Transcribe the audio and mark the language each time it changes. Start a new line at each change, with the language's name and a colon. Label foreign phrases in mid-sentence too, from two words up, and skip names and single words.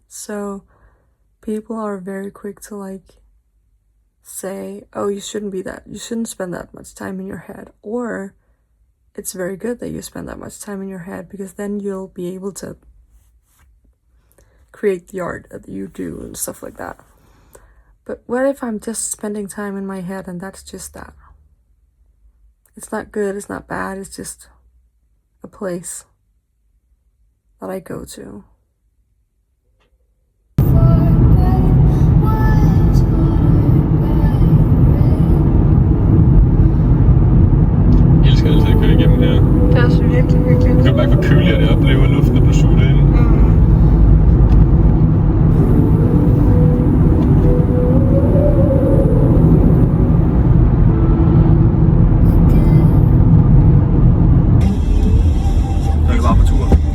English: So people are very quick to like say, oh, you shouldn't spend that much time in your head, or it's very good that you spend that much time in your head because then you'll be able to create the art that you do and stuff like that. But what if I'm just spending time in my head and that's just that? It's not good, it's not bad, it's just a place. that I go to.
Danish: Jeg elsker altid at køre igennem her. Det er også virkelig hyggeligt. Du kan mærke, hvor køligere det oplever luften, der bliver suget ind. Så er det bare på tur.